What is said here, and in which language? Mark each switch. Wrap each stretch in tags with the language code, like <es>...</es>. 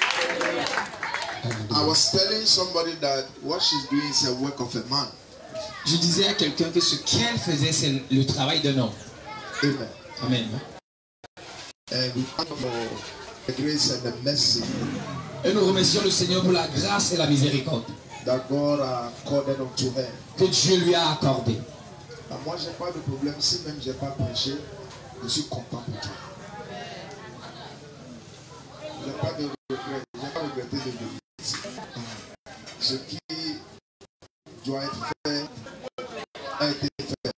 <en>I was telling somebody that what she's doing is a work of a man.</en> <fr>Je disais à quelqu'un que ce qu'elle faisait, c'est le travail d'un homme.</fr> <en>Amen. Amen. And we thank for the grace and the mercy</en> <fr>Et nous remercions le Seigneur pour la grâce et la miséricorde</fr> <en>that God accorded unto her.</en> <fr>que Dieu lui a accordé. Moi, j'ai pas de problème. Si même j'ai pas prêché, je suis content pour toi. J'ai pas de regret. J'ai pas regretté de venir ici. Ce qui doit être fait a été fait.</fr>